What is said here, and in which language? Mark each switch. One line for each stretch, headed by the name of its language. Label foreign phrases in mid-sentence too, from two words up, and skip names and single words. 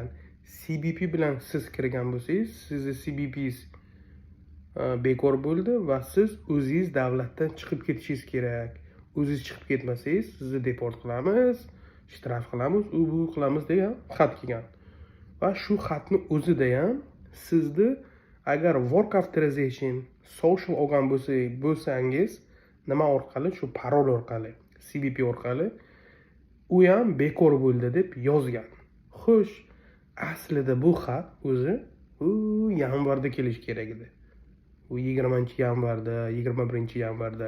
Uzbek: CBP bilan siz kirgan bo'lsangiz, sizni CBP'ingiz bekor bo'ldi va siz o'zingiz davlatdan chiqib ketishingiz kerak. O'zingiz chiqib ketmasangiz, sizni deport qilamiz, shtraf qilamiz, u bu qilamiz degan xat kelgan. Va shu xatni o'zida ham sizni agar
English: work authorization social
Uzbek: olgan bo'lsangiz, nima orqali, shu parol orqali, CBP orqali u ham bekor bo'ldi deb yozgan. Xo'sh, aslida bu xat o'zi yanvarda kelish kerak edi. U 20-yanvarda, 21-yanvarda.